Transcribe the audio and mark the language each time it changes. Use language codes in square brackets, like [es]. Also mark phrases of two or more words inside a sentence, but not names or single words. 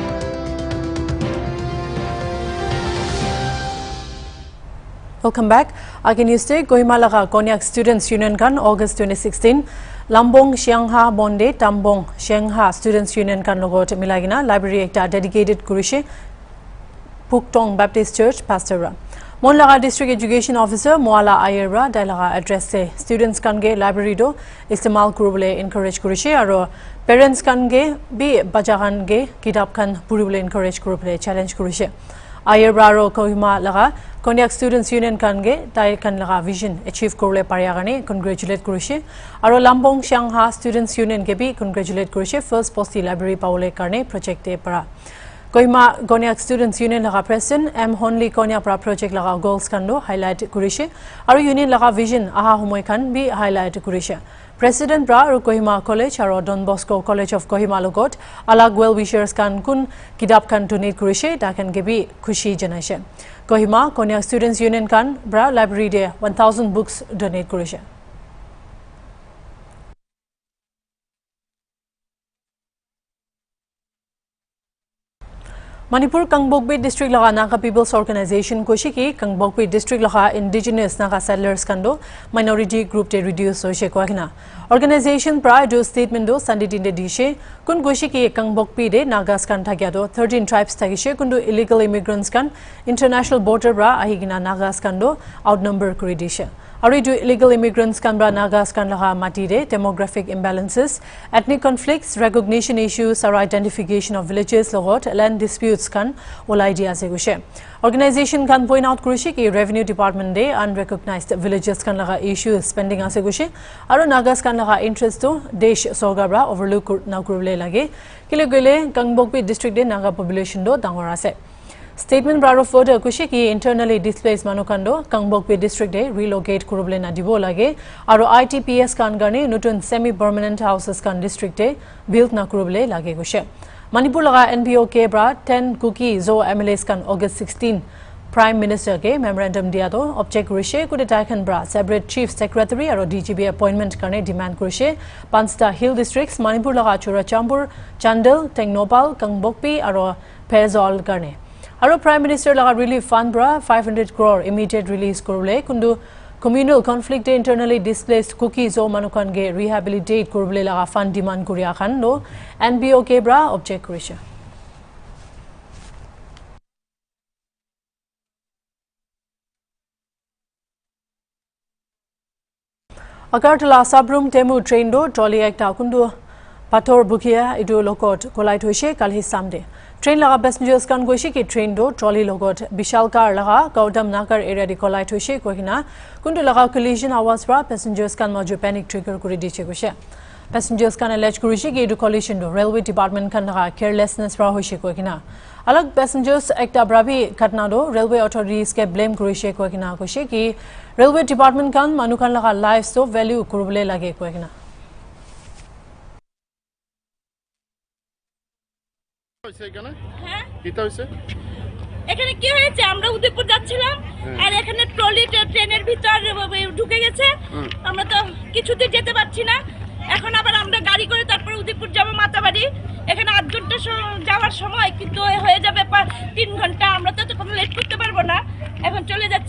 [en] Welcome back. [nag] Again, you stay Kohima laga Konyak Students Union kan August 2016. Lambong Xiangha Bonde Tambong Xiangha Students Union kan logot milagina library ekta dedicated kurishe Puktong Baptist Church pastor. Monlaga District Education Officer Moala Ayera Dailaga address se students kange library do istemal kurubule encourage kurishe aro parents kange bi bajagan ge kitab kan puribule encourage kurubule challenge kurishe. Ayera ro Kohima laga Konyak Students Union kange dai kan laga vision achieve kurule pariyagani congratulate kurishe aro Lambong Xiangha Students Union ke bi congratulate kurishe first posti library paule karne project e para. Kohima Konyak Students Union laga president M Honli Konyak pra project laga goals kando highlight kurishe aro union laga vision aha humoy kan bi highlight kurishe. President Bra aro Kohima College aro Don Bosco College of Kohima logot alag [en] well wishers [nag] kan kun kitab kan donate kurishe da kan gebi khushi janaishe. Kohima Konyak Students Union kan Bra library de 1000 [en] books donate [nag] kurishe. Manipur Kangbokpi District laga Naga People's Organization koshiki Kangbokpi District laga [en] indigenous Naga settlers [nag] kando [en] minority group [nag] te reduce hoise koagina. Organization [en] prior to statement [nag] do Sunday dinde dishe kun koshiki Kangbokpi de Nagas kan thagya do 13 tribes thagishe kundu [en] illegal immigrants [nag] kan [en] international border [nag] bra ahigina Nagas kando outnumber kuri dishe. Ari do [en] illegal immigrants [nag] kan bra Nagas kan laga mati de [en] demographic imbalances, ethnic conflicts, recognition issues, or identification of villages [nag] logot [en] land disputes [nag] kan olai dia se gushe. Organization kan [en] point out [nag] kurishi ki [en] revenue department [nag] de [en] unrecognized villages [nag] kan laga [en] issues spending [nag] ase gushe aro Nagas kan laga interest to desh sogabra overlook na kurule lage kile gele Kangbokpi district de Naga population do dangor ase. [en] Statement brought further [nag] kushiki [en] internally displaced [nag] manukando Kangbokpi district de relocate kurubule na dibo lage aro ITPS kan garne nutun [en] semi permanent houses [nag] kan district de build na kurubule lage gushe. Manipur laga NPO ke bra 10 cookie zo MLAs kan August 16 Prime Minister ke memorandum dia do object kurishe kude taikan bra [en] separate chief secretary [nag] aro [en] DGB appointment [nag] karne demand kurishe Pansta Hill districts Manipur laga Churachambur Chandel Tengnopal Kangbokpi aro Perzol karne aro Prime Minister laga [en] relief fund [nag] bra 500 crore [en] immediate release [nag] kurule kundu [en] communal conflict internally displaced cookies [nag] o manukan ge rehabilitate kurule laga fund demand kuria khan no NBO ke bra object kurisha. Agartala subroom Temu train do trolley ekta kundu pathor bukia idu lokot collide hoise kalhi samde. Train laga passengers kan goishi ki train do trolley logot Bishalkar laga Gaudam Nagar area de collide hoise kohina kundu laga collision awas pra passengers kan maju [en] panic trigger [nag] kuri diche goshe. Passengers kan allege kurishi ki idu collision do [en] railway department [nag] kan laga carelessness pra hoise kohina. Alag passengers ekta brabi ghatna do [en] railway authorities [nag] ke blame kurishe kohina goshe ki [en] railway department [nag] kan manukan laga lives to value kurubule lage kohina. [bn] এখানে কি হয়েছে আমরা উদয়পুর যাচ্ছিলাম আর এখানে ট্রলি ট্রেনের ভিতর ঢুকে গেছে আমরা তো কিছুতে যেতে পারছি না এখন আবার আমরা গাড়ি করে তারপর উদয়পুর যাব মাতাবাড়ি এখানে 8 ঘন্টা যাওয়ার সময় কিন্তু হয়ে যাবে 3 ঘন্টা আমরা তো কোনো লেট করতে পারবো না এখন চলে যাচ্ছি